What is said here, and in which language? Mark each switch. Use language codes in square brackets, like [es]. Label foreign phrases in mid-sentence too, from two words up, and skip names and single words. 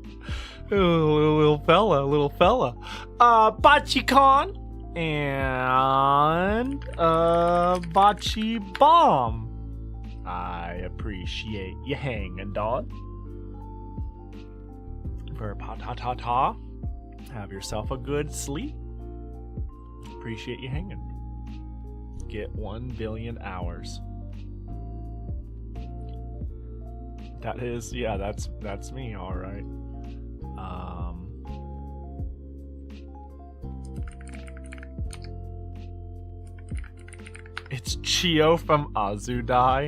[en] Little fella. Bachi-con and Bachi Bomb. I appreciate you hanging, dog. For pa-ta-ta-ta. Have yourself a good sleep. Appreciate you hanging. Get 1 billion hours. That is, yeah, that's me, alright. It's Chio from Azudai.